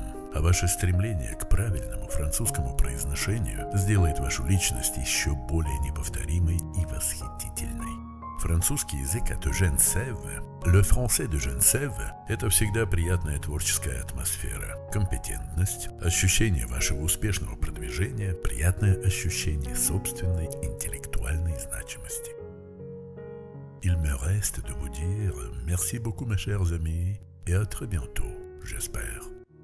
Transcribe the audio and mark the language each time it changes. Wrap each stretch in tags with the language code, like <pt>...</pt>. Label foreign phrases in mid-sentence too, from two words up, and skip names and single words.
<ru>А ваше стремление к правильному французскому произношению сделает вашу личность еще более неповторимой и восхитительной. Французский язык от Eugène Sève,</ru> <fr>le français d'Eugène Sève –</fr> <ru>это всегда приятная творческая атмосфера, компетентность, ощущение вашего успешного продвижения, приятное ощущение собственной интеллектуальной значимости.</ru> <fr>Il me reste de vous dire merci beaucoup mes chers amis et à très bientôt, j'espère.</fr>